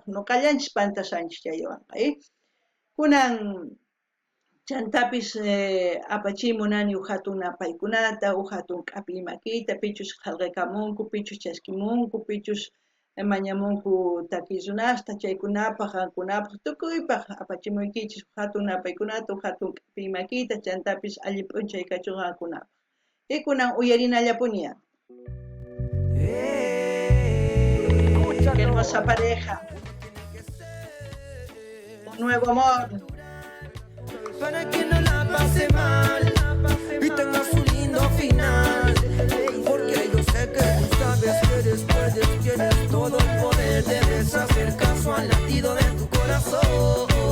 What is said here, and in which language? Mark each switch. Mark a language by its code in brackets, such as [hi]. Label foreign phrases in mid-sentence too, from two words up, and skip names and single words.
[qu] Nuqallanchis pantasanchis chaywanqa, kunan chantapis apachimunani hatun napaykunata, hatun k'api makita, pichus qillqaykamunku, pichus chaskimunku, pichus mañamunku takiy runasta, chaykunapaq, qankunapaq, tukuypaq apachimunkichis hatun napaykunata, hatun k'api makita, chantapis alli p'unchay kachun qankunapaq. Y kunan uyarinallapuña. [es] Qué hermosa pareja. Un nuevo amor. Para que no la pase mal y tenga su lindo final, porque yo sé que tú sabes que después tienes todo el poder, debes hacer caso al latido de tu corazón.